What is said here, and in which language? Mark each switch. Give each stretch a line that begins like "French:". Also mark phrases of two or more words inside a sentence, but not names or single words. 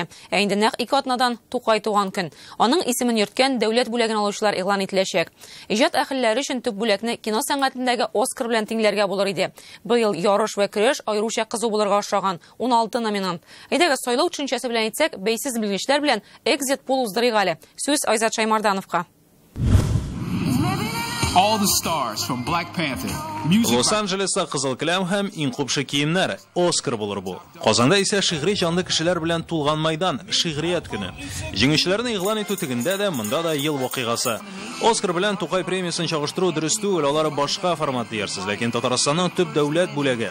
Tatar: Ә инде нәкъ 2 атнадан Тукай туган көн. Аның исемен йөрткән дәүләт бүләген алучылар игълан ителәчәк. Иҗат әһелләре өчен төп бүләкне кино сәнгатендәге Оскар белән тиңләргә булыр иде. Быел ярыш ва көрәш аеруча кызу булырга охшаган 16 номинант. Әйдәгез сайлау төшенчәсе белән әйтсәк, бәйсез белгечләр белән экзит пул уздырыйк әле. Сүз Айзат Шаймардановка.
English: All the stars from Black Panther.
Tatar: Лос-Анджелеста кызыл киләм һәм иң купшы киемнәр Оскар булыр бу. Казанда исә шигъри җанлы кешеләр белән тулган майдан шигърият көне. Җиңүчеләрне игълан итү тегендә дә монда да ел вакыйгасы. Оскар белән Тукай премиясын чагыштыру дөрес түгел, алар башка формат диярсез, ләкин Татарстанның төп дәүләт бүләге.